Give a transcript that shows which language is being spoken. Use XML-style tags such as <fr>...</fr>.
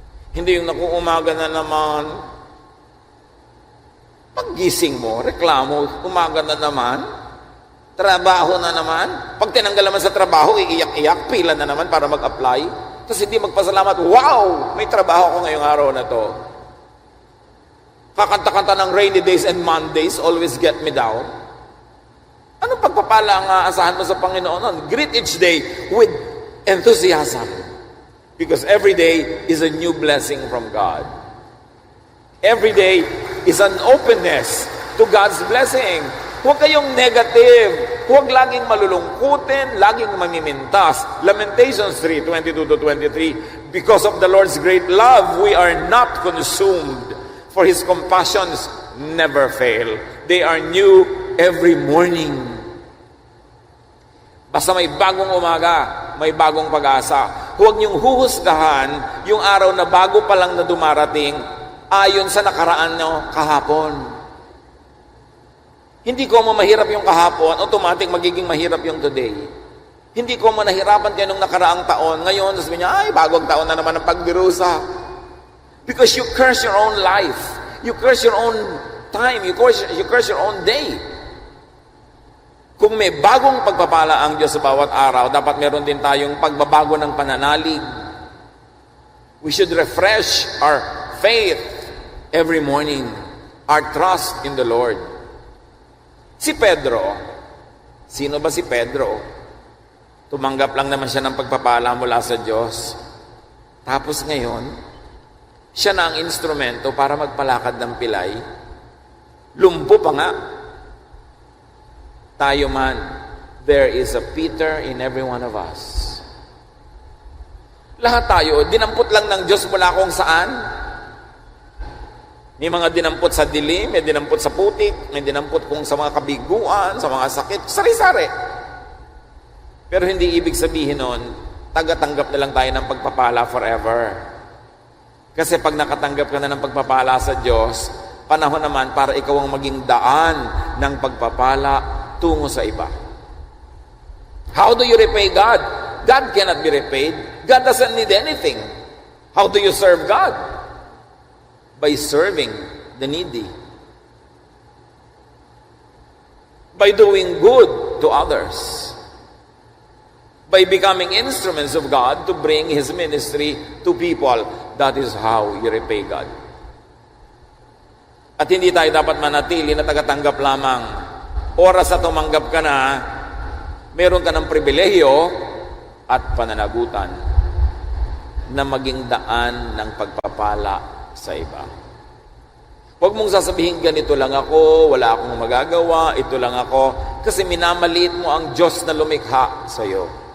<tl>Hindi yung umaga na naman, paggising mo, reklamo, umaga na naman, trabaho na naman. Pag tinanggal naman sa trabaho, iiyak-iyak, pila na naman para mag-apply. Tapos hindi magpasalamat, wow, may trabaho ko ngayong araw na to. Kakanta-kanta ng</tl> <en>rainy days and Mondays always get me down.</en> <tl>Anong pagpapala ang aasahan mo sa Panginoon?</tl> <en>Greet each day with enthusiasm. Because every day is a new blessing from God. Every day is an openness to God's blessing.</en> <tl>Huwag kayong negative. Huwag laging malulungkutin, laging mamimintas.</tl> <en>Lamentations 3:22-23. Because of the Lord's great love, we are not consumed, for His compassions never fail. They are new every morning.</en> <tl>Basta may bagong umaga, may bagong pag-asa. Huwag niyong huhusgahan yung araw na bago pa lang na dumarating ayon sa nakaraan nyo kahapon. Hindi ko mo mahirap yung kahapon, automatic magiging mahirap yung today. Hindi ko mo nahirapan kayo nung nakaraang taon. Ngayon, sabi niya, ay, bagong taon na naman ang pagbirusa.</tl> <en>Because you curse your own life. You curse your own time. You curse your own day.</en> <tl>Kung may bagong pagpapala ang Diyos sa bawat araw, dapat meron din tayong pagbabago ng pananalig.</tl> <en>We should refresh our faith every morning. Our trust in the Lord.</en> <tl>Si Pedro, sino ba si Pedro? Tumanggap lang naman siya ng pagpapala mula sa Diyos. Tapos ngayon, siya na ang instrumento para magpalakad ng pilay. Lumpo pa nga. Tayo man,</tl> <en>there is a Peter in every one of us.</en> <tl>Lahat tayo, dinampot lang ng Diyos mula kung saan. May mga dinampot sa dilim, may dinampot sa putik, may dinampot kung sa mga kabiguan, sa mga sakit, sari-sari. Pero hindi ibig sabihin nun, tagatanggap na lang tayo ng pagpapala forever. Kasi pag nakatanggap ka na ng pagpapala sa Diyos, panahon naman para ikaw ang maging daan ng pagpapala tungo sa iba.</tl> <en>How do you repay God? God cannot be repaid. God doesn't need anything. How do you serve God? By serving the needy. By doing good to others. By becoming instruments of God to bring His ministry to people. That is how you repay God.</en> <tl>At hindi tayo dapat manatili na tagatanggap lamang. Oras na tumanggap ka na, meron ka ng pribilehiyo at pananagutan na maging daan ng pagpapala sa iba. Huwag mong sasabihin, ganito lang ako, wala akong magagawa, ito lang ako, kasi minamaliit mo ang Diyos na lumikha sa iyo.</tl>